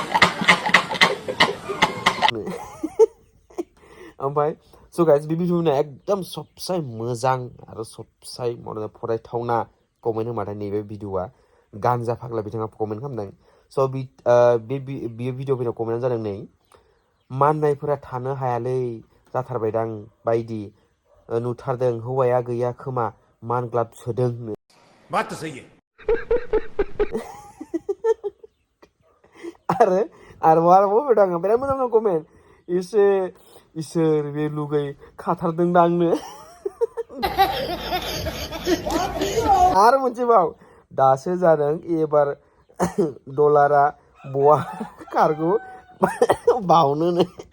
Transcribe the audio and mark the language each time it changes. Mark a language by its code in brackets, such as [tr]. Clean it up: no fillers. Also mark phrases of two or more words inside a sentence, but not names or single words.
[brx] ओमफ्राय स' गाइस बे भिडिअ फैनाय [hi] एकदम सबसे [brx] मोजां आरो सबसे फरायथावना कमेन्ट होनबाथाय नैबे भिडिअआ गान्जा फाग्ला बिथाङा कमेन्ट खालामदों स' बे भिडिअ फैनाय कमेन्टआ जादों नै माननायफोरा थानो हायालै जाथारबायदां बायदि नुथारदों हौवाया गैया खोमा मानग्लाब सोदों [hi] बात तो सही है [brx] आरो फैदों आङो बिराद मोजां कमेन्ट एसे इसोर बे लुगै खाथारदों दांनो आरो मोनसे बाव दासो जादों एबार डलारा बहा खारगौ बावनोनो